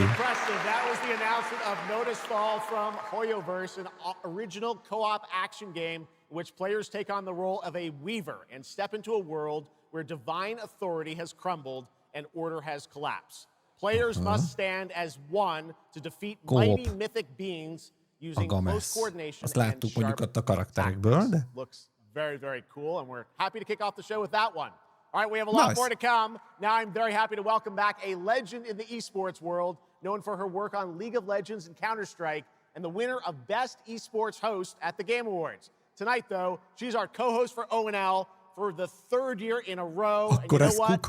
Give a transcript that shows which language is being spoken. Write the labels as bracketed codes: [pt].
[en] That was the announcement of Nodus Fall from Hoyoverse, an original co-op action game in which players take on the role of a weaver and step into a world where divine authority has crumbled and order has collapsed. Players must stand as one to defeat mighty mythic beings using close coordination [hu] Azt láttuk mondjuk ott a karakterekből, de... [en] Looks very, very cool, and we're happy to kick off the show with that one. All right, we have a lot more to come. Now I'm very happy to welcome back a legend in the esports world, known for her work on League of Legends and Counter-Strike, and the winner of Best Esports Host at the Game Awards. Tonight, though, she's our co-host for O&L for the third year in a row. And you know what?